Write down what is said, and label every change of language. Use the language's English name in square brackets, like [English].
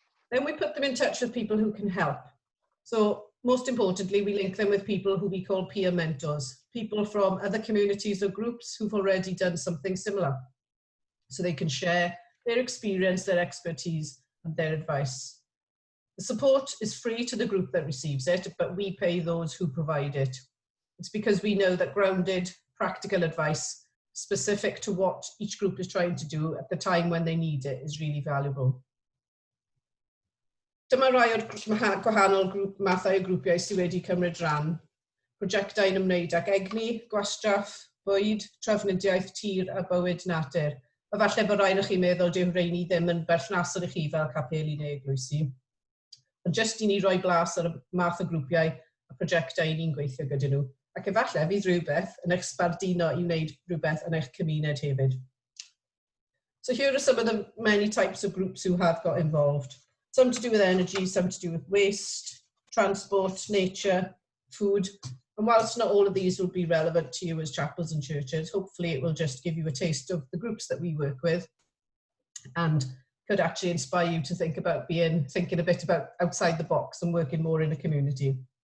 [English] Then we put them in touch with people who can help. So most importantly, we link them with people who we call peer mentors, people from other communities or groups who've already done something similar, so they can share their experience, their expertise, and their advice. The support is free to the group that receives it, but we pay those who provide it. It's because we know that grounded, practical advice specific to what each group is trying to do at the time when they need it is really valuable. [Welsh] Dyma rai o'r gwahanol mathau o grwpiau sydd wedi cymryd rhan. Prosiectau'n ymwneud ag egni, gwastraff, bwyd, trafnidiaeth, tir a bywyd natur. A falle bod rhaid i chi meddwl dyw rheini ddim yn berthnasol I chi fel capeli neu eglwysi. Ond jyst I ni roi blas ar y math o grwpiau a prosiectau ni'n gweithio gyda nhw. Ac efallai fydd rhywbeth yn eich sbardino I wneud rhywbeth yn eich cymuned hefyd. [English] So here are some of the many types of groups who have got involved. Some to do with energy, some to do with waste, transport, nature, food. And whilst not all of these will be relevant to you as chapels and churches, hopefully it will just give you a taste of the groups that we work with and could actually inspire you to think about thinking a bit about outside the box and working more in a community.